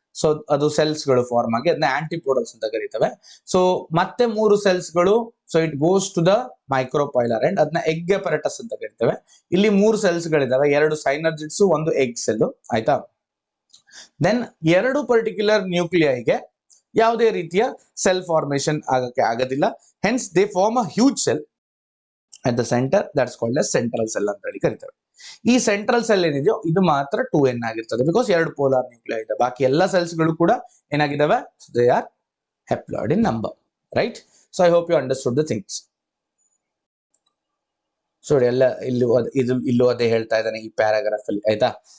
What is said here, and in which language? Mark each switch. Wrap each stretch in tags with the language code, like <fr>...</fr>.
<kn>So ಅದು cells ಗಳು form ಆಗಿ ಅದನ್ನ ಆಂಟಿಪೋಡಲ್ಸ್ ಅಂತ ಕರೀತೇವೆ. ಸೊ ಮತ್ತೆ 3 ಸೆಲ್ಸ್ ಗಳು</kn> <en>so it goes to the micropylar end,</en> <kn>ಅದನ್ನ ಎಗ್ ಅಪರಟಸ್ ಅಂತ ಕರಿತೇವೆ. ಇಲ್ಲಿ 3 ಸೆಲ್ಸ್ ಗಳಿದಾವೆ, 2 ಸೈನರ್ಜಿಡ್ಸ್, 1 ಎಗ್ ಸೆಲ್. ಆಯ್ತಾ? ದೆನ್ 2 ಪರ್ಟಿಕ್ಯುಲರ್ ನ್ಯೂಕ್ಲಿಯೈಗೆ ಯಾವುದೇ ರೀತಿಯ ಸೆಲ್ ಫಾರ್ಮೇಶನ್ ಆಗಕ್ಕೆ ಆಗೋದಿಲ್ಲ.</kn> <en>Hence they form a huge cell. at the center, that's called as central cell</en> <kn>ಅಂತ ಹೇಳಿ ಕರಿತೇವೆ. ಈ ಸೆಂಟ್ರಲ್ ಸೆಲ್ ಏನಿದೆಯೋ ಇದು ಮಾತ್ರ 2n ಆಗಿರ್ತದೆ, ಬಿಕಾಸ್ ಎರಡು ಪೋಲಾರ್ ನ್ಯೂಕ್ಲಿಯೈ ಇದೆ. ಬಾಕಿ ಎಲ್ಲ ಸೆಲ್ಸ್ ಗಳು ಕೂಡ ಏನಾಗಿದ್ದಾವೆ,</kn> <en>They are haploid in number, right? So I hope you understood the things.</en> <kn>So ಎಲ್ಲ ಇಲ್ಲೂ ಅದೇ ಹೇಳ್ತಾ ಇದ್ದಾನೆ ಈ ಪ್ಯಾರಾಗ್ರಾಫ್ ಅಲ್ಲಿ, ಆಯ್ತಾ?</kn>